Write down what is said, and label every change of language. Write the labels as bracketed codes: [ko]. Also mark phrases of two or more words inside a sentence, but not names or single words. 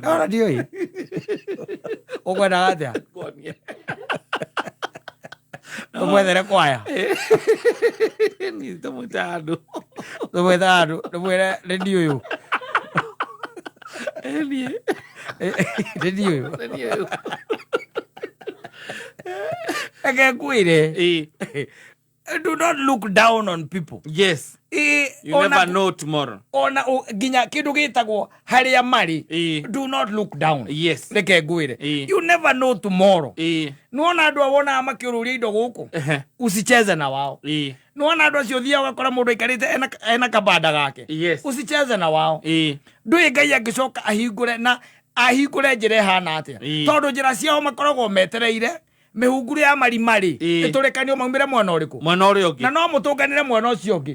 [ki] ona ndiũĩ ũkwendaga atĩa tũmwethere kwaya tũmwĩte andũ tũmwĩre redio ũyũ redio ũyũ eke kwĩre [en] do not look down on people. Yes. You never know tomorrow. [ki] Ona ginya kindu gitagwo haria mari. [en] Do not look down. Yes. [ki] Reke ngwire. [en] You never know tomorrow. [ki] Nuona andu awona makiururia indo guku. [sw] Usicheze na wao. [ki] Nuona andu acio thia wakora mundu ikarite ena kabanda gake. [en] Yes. [sw] Usicheze na wao. [ki] Ndui Ngai angicoka ahingure njire hana atia. Tondu njira ciao makoragwo metereire mihunguru ya marimari iturekanio maumire mwana uriku na no mutunganire mwana ucio ungi